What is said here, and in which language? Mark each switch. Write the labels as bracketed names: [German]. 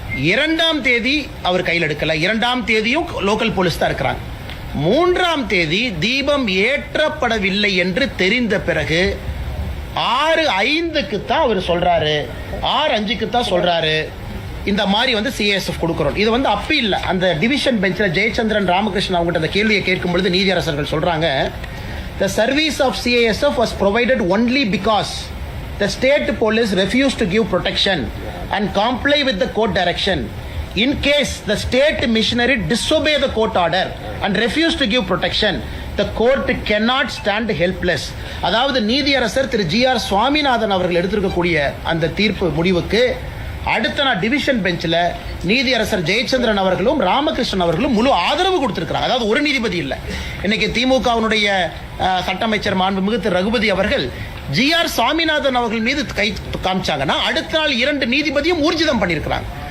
[Tamil] 2ஆம் தேதி அவர் கையில் எடுக்கல, 2ஆம் தேதியும் லோக்கல் போலீஸ் தான் இருக்கிறாங்க. 3ஆம் தேதி தீபம் ஏற்றப்படவில்லை என்று தெரிந்த பிறகு 6:05க்கு தான் அவர் சொல்றாரு, 6:05க்கு தான் சொல்றாரு இந்த மாதிரி வந்து CISF கொடுக்கிறோம். இது வந்து அப்பி இல்ல. அந்த டிவிஷன் பெஞ்சில் ஜெயச்சந்திரன் ராமகிருஷ்ணன் அவங்ககிட்ட அந்த கேள்வியை கேட்கும் பொழுது நீதியரசர்கள் சொல்றாங்க, [English] the service of CISF was provided only because the state police refused to give protection and comply with the court direction. In case the state missionary disobey the court order and refuse to give protection, the court cannot stand helpless. [Tamil] அதாவது நீதியரசர் திரு GR Swaminathan அவர்கள் எடுத்திருக்கக்கூடிய அந்த தீர்ப்பு முடிவுக்கு அடுத்த நாள் division பெஞ்சில் நீதியரசர் ஜெயச்சந்திரன் அவர்களும் ராமகிருஷ்ணன் அவர்களும் முழு ஆதரவு கொடுத்திருக்கிறாங்க. அதாவது ஒரு நீதிபதி இல்லை. இன்னைக்கு திமுகவினுடைய சட்ட அமைச்சர் மாண்புமிகு திரு ரகுபதி அவர்கள் GR சுவாமிநாதன் அவர்கள் மீது கை காமிச்சாங்கன்னா அடுத்த நாள் 2 நீதிபதியும் ஊர்ஜிதம் பண்ணியிருக்கிறாங்க.